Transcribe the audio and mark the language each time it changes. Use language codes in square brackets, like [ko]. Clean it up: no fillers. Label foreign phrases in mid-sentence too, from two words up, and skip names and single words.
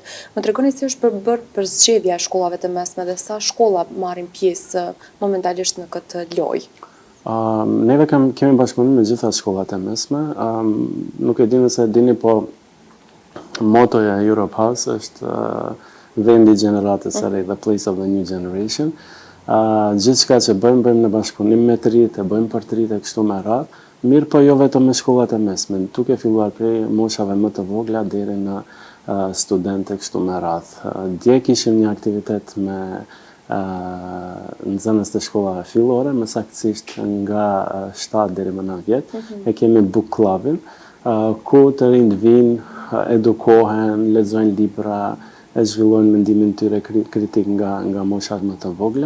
[sq] Më tregoni si është bërë përzgjedhja e shkollave të mesme dhe sa shkolla marrin pjesë momentalisht në këtë lojë? Neve kemi bashkëpunim me gjitha shkollat e mesme. Nuk e dini se dini, po motoja e Europe House është vendi i gjeneratës së re, [en] the place of the new generation. [sq] Gjithçka që bëjmë në bashkëpunim me të rinjtë, bëjmë për të rinjtë e kështu me radhë, mirë po jo vetëm me shkollat e mesme, duke filluar prej moshave më të vogla deri në studentë kështu me radhë. Dje kishim një aktivitet me nxënës të shkollave fillore, më saktësisht nga 7 deri më 9 vjet, e kemi [en] book clubin, [sq] ku të rinjtë vinë, edukohen, lexojnë libra, e zhvillojnë mendimin tyre kritik nga moshat më të vogla.